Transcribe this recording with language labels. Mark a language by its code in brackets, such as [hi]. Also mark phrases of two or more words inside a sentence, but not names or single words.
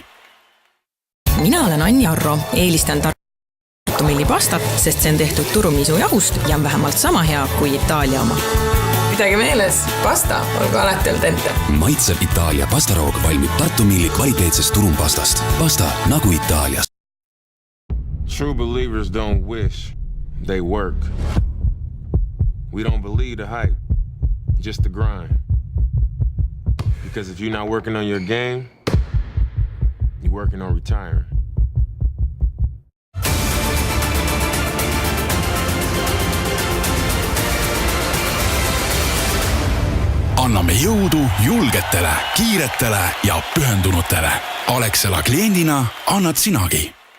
[et] Mina olen Anni Arro, eelistan Tartu millipastat, sest see on tehtud turumiisujahust ja on vähemalt sama hea kui Itaalia oma. Pidage meeles, pasta olgu alati [it] al dente. [et] Maitsev Itaalia pastaroog valmib Tartu Milli kvaliteetsest turumpastast. Pasta nagu Itaalias. [en] True believers don't wish, they work. We don't believe the hype, just the grind. Because if you're not working on your game, you're working on retiring. [et] Anname jõudu julgetele, kiiretele ja pühendunutele. Alexela kliendina annad sinagi.